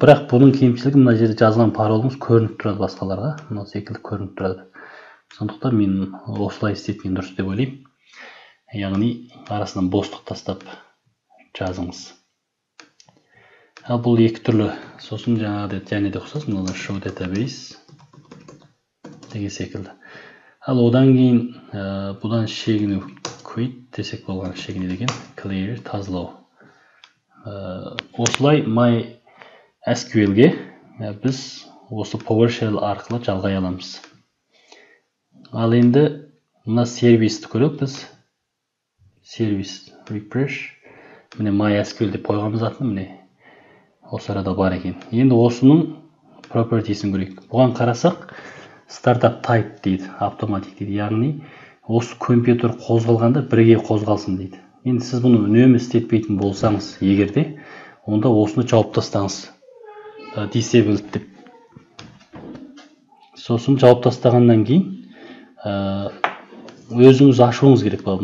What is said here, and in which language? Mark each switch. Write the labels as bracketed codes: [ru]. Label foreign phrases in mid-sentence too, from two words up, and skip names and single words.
[kk] Бірақ бұның кемшілігі мына жерде жазған паролыңыз көрініп тұрады басқаларға. Мына секілді көрініп тұрады. Сондықтан мен осылай істеткен дұрыс деп ойлаймын. Яғни арасынан бостық тастап жазыңыз. Ал бұл екі түрлі. Сосын жаңағы және де ұқсас, мына [en] show database [kk] деген секілді. Ал одан кейін бұдан шегіну quit десек болған шегіне деген clear тазалау. Осылай MySQL-ге біз осы PowerShell арқылы жалғай аламыз. Ал енді мына сервисті көріп біз сервис refresh, міне MySQL деп қойғанбыз атын, міне осы арада бар екен. Енді осының propertiesін көрейік. Бұған қарасақ [en] startup type [kk] дейді, автоматик дейді, яғни осы компьютер қозғалғанда бірге қозғалсын дейді. Енді сіз бұны үнемі істетпейтін болсаңыз, егерде, онда осыны жауып тастаңыз. Disabled деп. Сосын жауып тастағаннан кейін өзіңіз ашуыңыз керек болады.